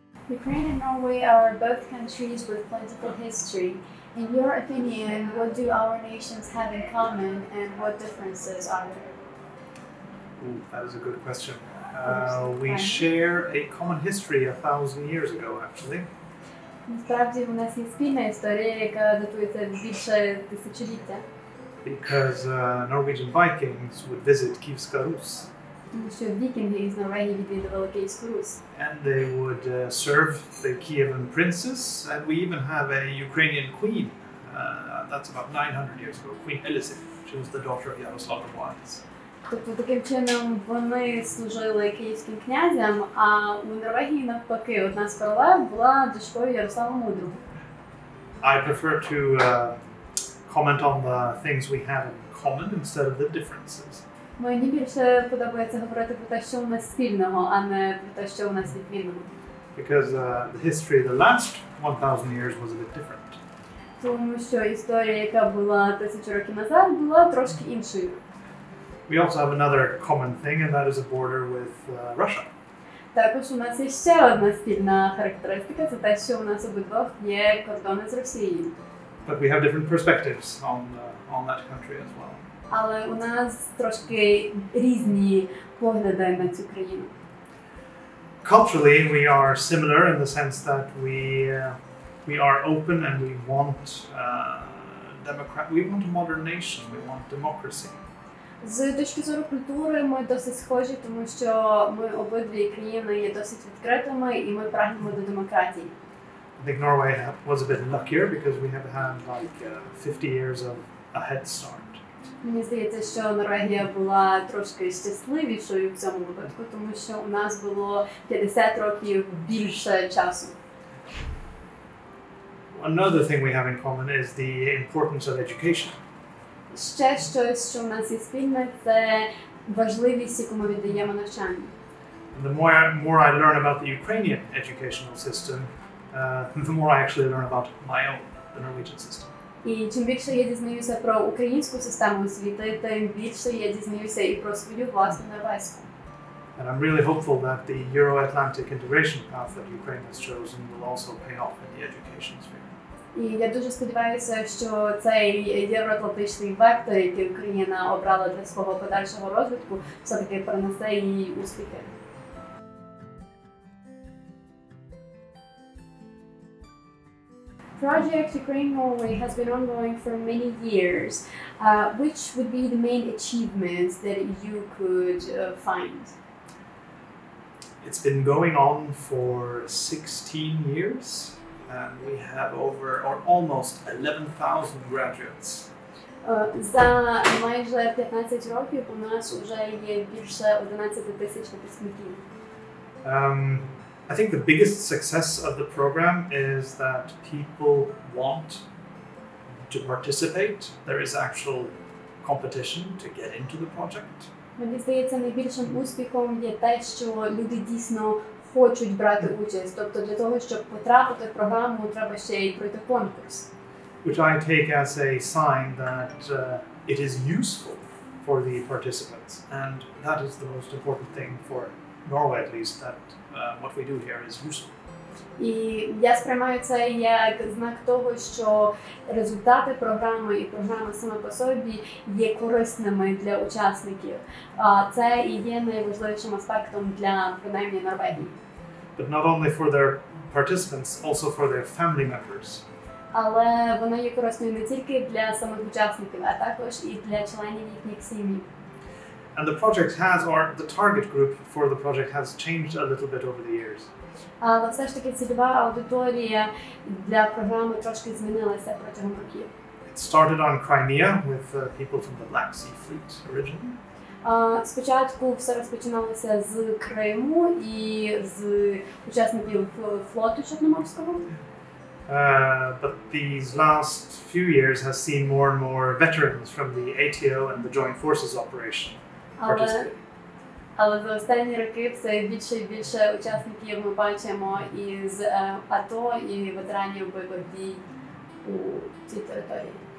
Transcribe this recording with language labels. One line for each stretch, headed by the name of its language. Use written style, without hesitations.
English: Ukraine and Norway are both countries with political history. In your opinion, what do our nations have in common and what differences are there? Ooh, that is a good question. We share a common history 1,000 years ago, actually.
Ukrainian: Насправді у нас є спільна історія, яка датується більше тисячоліття.
English: Because Norwegian Vikings would visit Kivska Rus.
Ukrainian: Тому що вікінги із Норвегії відвідували Київську Русь.
English: And they would serve the Kievan princes, and we even have a Ukrainian queen. That's about 900 years ago, Queen Elisif. She was the daughter of Yaroslav Mlades.
Ukrainian: Тобто таким чином вони служили київським князям, а у Норвегії навпаки одна з королев була дочкою Ярослава Мудрого.
English: I prefer to comment on the things we have in common instead of the differences.
Ukrainian: Мені більше подобається говорити про те, що у нас спільного, а не про те, що у нас відмінного.
English: Because the history, the last 1,000 years was a bit different.
Ukrainian: Тому що історія, яка була 1000 років назад, була трошки іншою.
English: We also have another common thing, and that is a border with Russia.
Ukrainian: Також у нас є ще одна спільна характеристика, це те, що у нас обидвох є кордони з Росією.
English: But we have different perspectives on that country as well.
Ukrainian: Але у нас трошки різні погляди на цю країну.
English: Culturally, we are similar in the sense that we are open and we want a modern nation, we want democracy.
Ukrainian: З точки зору культури ми досить схожі, тому що ми обидві країни є досить відкритими і ми прагнемо до демократії.
English: I think Norway was a bit luckier because we have had like 50 years of a head start.
Ukrainian: Мені здається, що Норвегія була трошки щасливішою в цьому випадку, тому що у нас було 50 років більше часу.
English: Another thing we have in common is the importance of education.
Ukrainian: Ще щось, що в нас є спільне, це важливість, яку ми віддаємо навчанню.
English: The more I learn about the Ukrainian educational system, the more I actually learn about my own, the Norwegian system.
Ukrainian: І чим більше я дізнаюся про українську систему освіти, тим більше я дізнаюся і про свою власну норвезьку.
English: And I'm really hopeful that the Euro-Atlantic integration path that Ukraine has chosen will also pay off in the education sphere.
Ukrainian: І я дуже сподіваюся, що цей євроатлантичний вектор, який Україна обрала для свого подальшого розвитку, все-таки принесе їй успіхи.
English: Project Ukraine-Norway has been ongoing for many years. Which would be the main achievements that you could find? It's been going on for 16 years, and we have almost 11,000 graduates.
Ukrainian: За майже 15 років у нас вже є більше 11 тисяч випускників.
English: I think the biggest success of the program is that people want to participate. There is actual competition to get into the project.
Ukrainian: Мені здається, найбільшим успіхом є те, що люди дійсно хочуть брати участь. Тобто для того, щоб потрапити в програму, треба ще й пройти конкурс.
English: Which I take as a sign that it is useful for the participants, and that is the most important thing for Norway, at least, that what we do here is useful.
Ukrainian: І я сприймаю це як знак того, що результати програми і програма саме по собі є корисними для учасників. Це і є найважливішим аспектом для, принаймні, Норвегії.
English: But not only for their participants, also for their family members.
Ukrainian: Але вона є корисною не тільки для самих учасників, а також і для членів їхніх сім'їв.
English: And the project has, or the target group for the project has changed a little bit over the years.
Ukrainian: Але все ж таки цільова аудиторія для програми трошки змінилася протягом років.
English: It started on Crimea with people from the Black Sea Fleet originally.
Ukrainian: Спочатку все розпочиналося з Криму і з учасників флоту Чорноморського.
English: But these last few years has seen more and more veterans from the ATO and the Joint Forces operation participating.
Ukrainian: Але за останні роки все більше і більше учасників ми бачимо із АТО і ветеранів бойових дій у цій території.